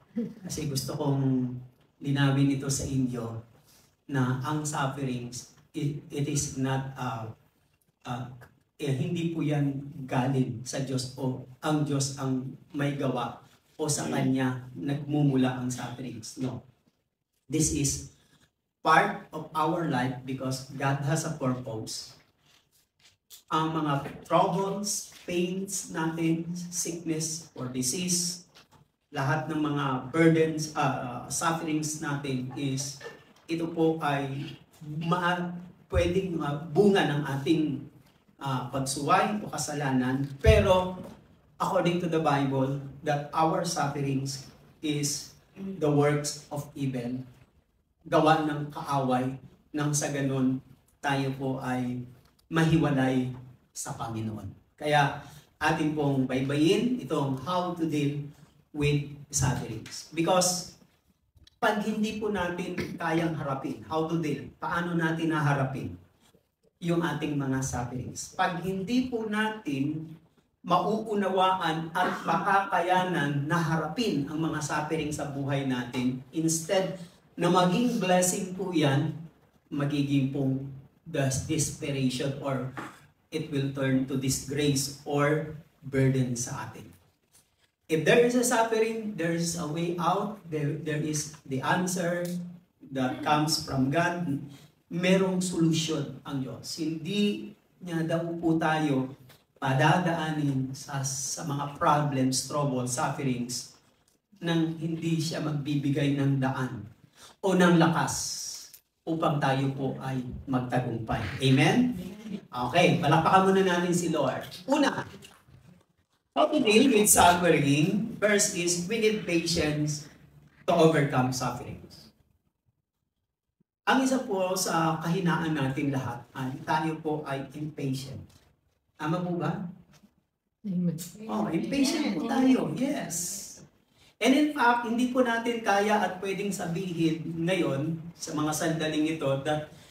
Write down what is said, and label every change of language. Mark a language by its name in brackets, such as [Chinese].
[Filipino] Kasi gusto kong linawin ito sa inyo na ang sufferings, [English] it is not, [Filipino] hindi po yan galing sa Diyos o ang Diyos ang may gawa o sa Kanya nagmumula ang sufferings. [English] No. This is part of our life because God has a purpose. [Filipino] Ang mga troubles, pains natin, sickness or disease, lahat ng mga burdens, sufferings natin is, ito po ay pwedeng bunga ng ating pagsuway o kasalanan. [English] Pero, according to the Bible, that our sufferings is the works of evil. [Filipino] Gawa ng kaaway, nang sa ganun, tayo po ay mahiwalay sa Panginoon. Kaya atin pong baybayin itong [English] how to deal with sufferings. [Filipino] Because pag hindi po natin kayang harapin, how to deal, paano natin naharapin yung ating mga sufferings. Pag hindi po natin mauunawaan at makakayanan na harapin ang mga suffering sa buhay natin, instead na maging blessing po yan, magiging pong desperation [English] or it will turn to disgrace or burden [Filipino] sa atin. [English] If there is a suffering, there is a way out, there is the answer that comes from God. [Filipino] Merong solusyon ang Diyos. Hindi niya daw po tayo padadaanin sa mga problems, troubles, sufferings nang hindi siya magbibigay ng daan o ng lakas upang tayo po ay magtagumpay. Amen? Okay, palakpakan muna natin si Lord. [English] Una, how to deal with suffering? First is, we need patience to overcome sufferings. [Filipino] Ang isa po sa kahinaan natin lahat ay tayo po ay impatient. Tama po ba? Oh, impatient po tayo. Yes. [English] And in fact, [Filipino] hindi po natin kaya at pwedeng sabihin ngayon sa mga sandaling ito that